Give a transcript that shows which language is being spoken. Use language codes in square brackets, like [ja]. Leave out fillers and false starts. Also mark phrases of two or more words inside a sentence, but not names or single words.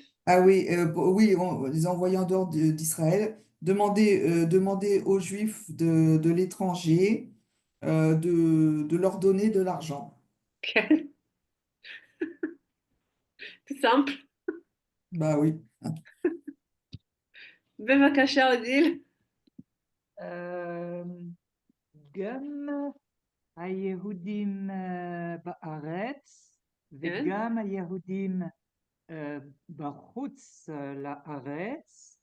[fr] Ah oui, oui, on les envoyer en dehors d'Israël, demander aux Juifs de l'étranger de leur donner de l'argent. כן, tout simple. Bah oui. [he] בבקשה, אודיל. גם היהודים בארץ כן, וגם היהודים בחוץ לארץ